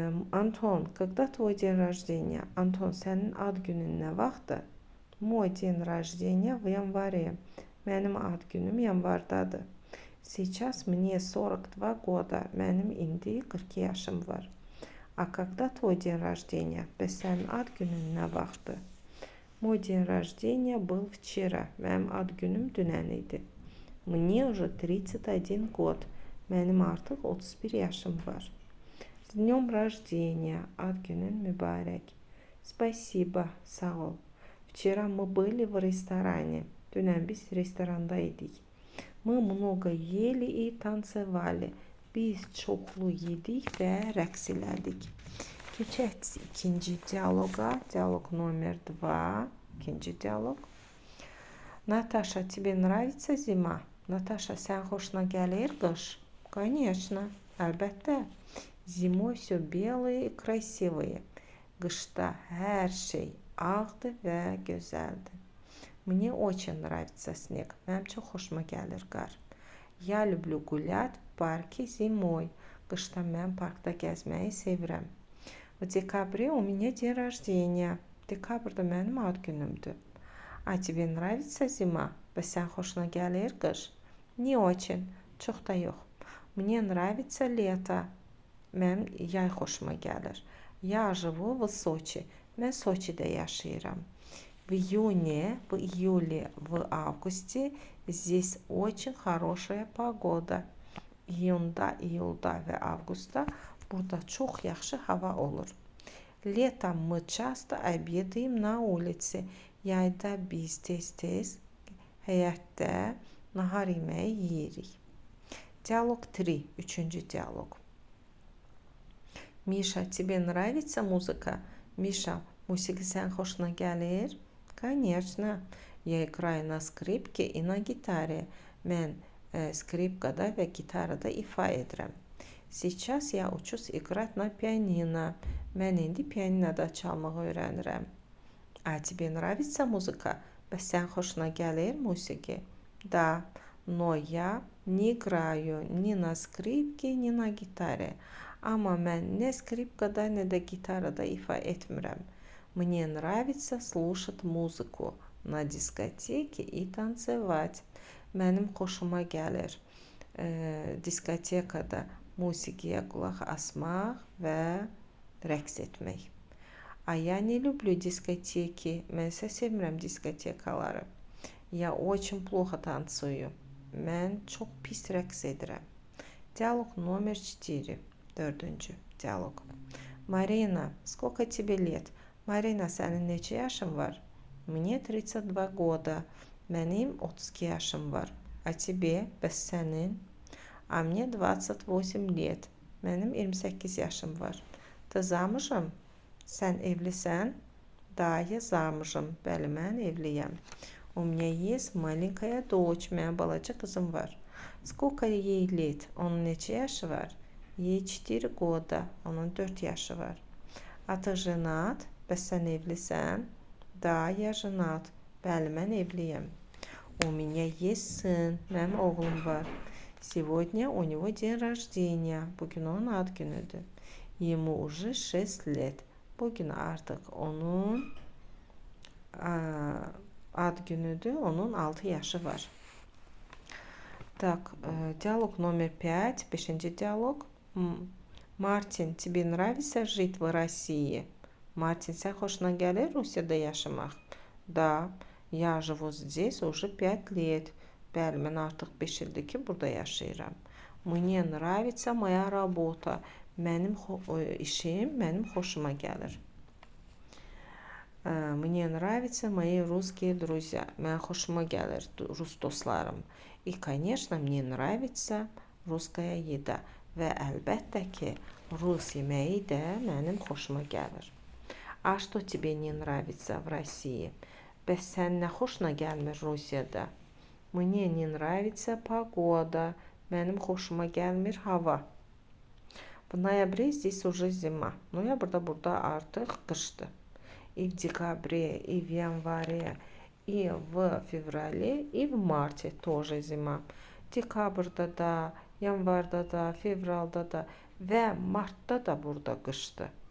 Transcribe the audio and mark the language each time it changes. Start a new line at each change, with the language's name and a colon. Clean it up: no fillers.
Russian: Антон, когда твой день рождения?
Azerbaijani: Антон, sənin ad günün nə vaxtdır?
Russian: Мой день рождения в январе.
Azerbaijani: Mənim ad günüm yanvardadır.
Russian: Сейчас мне 42 года.
Azerbaijani: Mənim indi 42 yaşım var.
Russian: А когда твой день рождения?
Azerbaijani: Bəs sənin ad günün nə vaxtdır?
Russian: Мой день рождения был вчера.
Azerbaijani: Mənim ad günüm dünən idi.
Russian: Мне уже 31 год.
Azerbaijani: Mənim artıq 31 yaşım var.
Russian: С днем рождения,
Azerbaijani: ad günün mübarək.
Russian: Спасибо,
Azerbaijani: sağ ol.
Russian: Вчера мы были в ресторане.
Azerbaijani: Dünən biz restoranda idik.
Russian: Мы много ели и танцевали.
Azerbaijani: Biz çoxlu yedik və rəqs elədik. Keçək ikinci dialoqa.
Russian: Dialog номер 2.
Azerbaijani: İkinci dialog.
Russian: Наташа, тебе нравится зима?
Azerbaijani: Наташа, sən xoşuna gəlir qış?
Russian: Конечно,
Azerbaijani: əlbəttə.
Russian: Zimой все белые и красивые.
Azerbaijani: Qışda hər şey ağdır və gözəldir.
Russian: Мне очень нравится снег.
Azerbaijani: Mənim çox xoşuma gəlir qar.
Russian: Я люблю гулять в парке зимой.
Azerbaijani: Qışda mən parkda gəzməyi sevirəm.
Russian: В декабре у меня день rождения.
Azerbaijani: Dekabrda mənim ad günümdür.
Russian: А тебе нравится зима?
Azerbaijani: Bəs sən xoşuna gəlir qış?
Russian: Не очень.
Azerbaijani: Çox da yox.
Russian: Мне нравится лето.
Azerbaijani: Mənim yay xoşuma gəlir.
Russian: Я живу в Сочи.
Azerbaijani: Mən Sochidə yaşayıram.
Russian: В июне, в июле, в августе здесь очень хорошая погода.
Azerbaijani: İyunda, iyulda və avqustda burada çox yaxşı hava olur.
Russian: Летом мы часто обедаем на улице.
Azerbaijani: Yayda biz tez-tez həyətdə nahar yeməyi yeyirik. Dialog 3, üçüncü dialog.
Russian: Миша, тебе нравится музыка?
Azerbaijani: Миша, musiqi sən xoşuna gəlir?
Russian: Конечно. Я играю на скрипке и на гитаре.
Azerbaijani: Mən skripkada və gitarada ifa edirəm.
Russian: Сейчас я учусь играть на pianino.
Azerbaijani: Mən indi pianinoda çalmağı öyrənirəm.
Russian: А тебе нравится музыка?
Azerbaijani: Bəs sən xoşuna gəlir musiqi?
Russian: Да, но я не играю ни на скрипке, ни на гитаре.
Azerbaijani: Amma mən nə skripkada, nə də gitarada ifa etmirəm.
Russian: Мне нравится слушать музыку на дискотеке и танцевать.
Azerbaijani: Mənim xoşuma gəlir diskotekada musiqiyə qulaq asmaq və rəqs etmək.
Russian: А я не люблю дискотеки.
Azerbaijani: Mən isə sevmirəm diskotekaları.
Russian: Я очень плохо танцую.
Azerbaijani: Mən çox pis rəqs edirəm.
Russian: Dialog номер 4.
Azerbaijani: Dördüncü dialog.
Russian: Marina, сколько тебе лет?
Azerbaijani: Marina, sənin neçə yaşın var?
Russian: Мне 32 года.
Azerbaijani: Mənim 32 yaşım var.
Russian: А тебе,
Azerbaijani: bəs sənin?
Russian: А мне 28 лет.
Azerbaijani: Mənim 28 yaşım var.
Russian: Ты замужем?
Azerbaijani: Sən evlisən?
Russian: Да, я замужем.
Azerbaijani: Bəli, mən evliyəm.
Russian: У меня есть маленькая дочь.
Azerbaijani: Mənim balaca qızım var.
Russian: Сколько ей лет?
Azerbaijani: Onun neçə yaşı var?
Russian: Ей 4 года.
Azerbaijani: Onun 4 yaşı var.
Russian: А ты женат?
Azerbaijani: Bəs sən evlisən?
Russian: Da, я женат.
Azerbaijani: Bəli, mən evliyəm.
Russian: У меня есть сын.
Azerbaijani: Mənim oğlum var.
Russian: Сегодня у него день rождения.
Azerbaijani: Bugün onun ad günüdür.
Russian: Ему уже 6 лет.
Azerbaijani: Bugün artıq onun ad günüdür. Onun 6 yaşı var.
Russian: Так, диалог номер 5.
Azerbaijani: 5-ci dialog.
Russian: Martin, тебе нравится жить в России?
Azerbaijani: Martin, sən xoşuna gəlir Rusiyada yaşamaq?
Russian: Да, я живу здесь уже 5 лет.
Azerbaijani: Bəli, mən artıq 5 ildir ki, burada yaşayıram.
Russian: Мне нравится моя работа.
Azerbaijani: Mənim işim mənim xoşuma gəlir.
Russian: Мне нравятся мои русские друзья.
Azerbaijani: Mən xoşuma gəlir rus dostlarım.
Russian: И, конечно, мне нравится русская еда.
Azerbaijani: Və əlbəttə ki, rus yeməyi də mənim xoşuma gəlir.
Russian: А что тебе не нравится в России?
Azerbaijani: Bəs sən nə xoşuna gəlmir Rusiyada?
Russian: Мне не нравится погода.
Azerbaijani: Mənim xoşuma gəlmir hava.
Russian: В ноябре здесь уже зима.
Azerbaijani: Noyabrda burada artıq qışdır.
Russian: И в декабре, и в январе, и в феврале, и в марте тоже зима.
Azerbaijani: Dekabrda da, yanvarda da, fevralda da və martda da burada qışdır.